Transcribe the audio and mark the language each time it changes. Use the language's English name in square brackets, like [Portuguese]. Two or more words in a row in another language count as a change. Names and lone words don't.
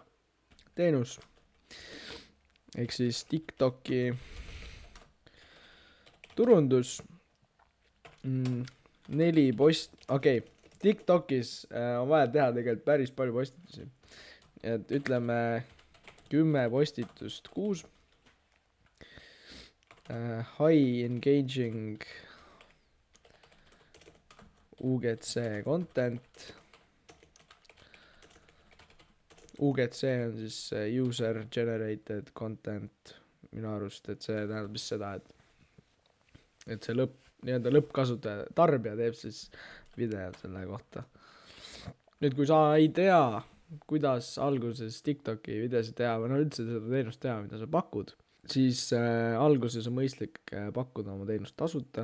[Estonian] Teenus, ehk siis TikToki turundus. okei, TikTokis on vaja teha tegelikult päris palju postitusi. Et ütleme 10 postitust kuus. [English] High engaging UGC content. [Estonian] UGC on siis [English] user generated content [Estonian] minu arust, et see tähendab vist seda, et see nii-öelda lõppkasutaja, tarbija teeb siis video selle kohta. Nüüd, kui sa ei tea, kuidas alguses TikToki videosid teha või no üldse seda teenust teha, mida sa pakud, siis alguses on mõistlik pakkuda oma teenust tasuta.